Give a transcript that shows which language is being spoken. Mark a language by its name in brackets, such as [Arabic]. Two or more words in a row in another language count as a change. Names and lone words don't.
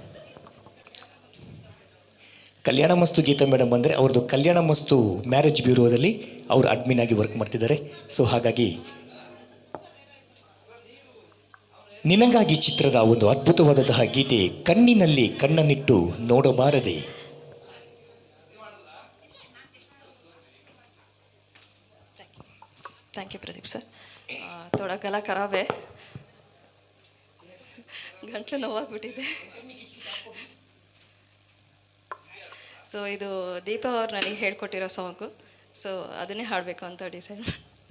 [Kannada] ಕಲ್ಯಾಣ ಮಸ್ತು ಗೀತಾ ಮೇಡಮ್ ಅಂದರೆ ಅವ್ರದ್ದು ಕಲ್ಯಾಣ ಮಸ್ತು ಮ್ಯಾರೇಜ್ ಬ್ಯೂರೋದಲ್ಲಿ ಅವರು ಅಡ್ಮಿನ್ ಆಗಿ ವರ್ಕ್ ಮಾಡ್ತಿದ್ದಾರೆ. ಸೊ ಹಾಗಾಗಿ ನಿನಗಾಗಿ ಚಿತ್ರದ ಒಂದು ಅದ್ಭುತವಾದಂತಹ ಗೀತೆ ಕಣ್ಣಿನಲ್ಲಿ ಕಣ್ಣನ್ನಿಟ್ಟು ನೋಡಬಾರದೆ. [English] thank you Pradeep sir. [Hindi] थोड़ा गला खराब है, [Kannada] ಗಂಟ್ಲು ನೋವಾಗ್ಬಿಟ್ಟಿದೆ. ಸೊ ಇದು ದೀಪಾ ಅವ್ರು ನನಗೆ ಹೇಳ್ಕೊಟ್ಟಿರೋ ಸಾಂಗು. ಸೊ ಅದನ್ನೇ ಹಾಡಬೇಕು ಅಂತ ಡಿಸೈಡ್ ಮಾಡಿ.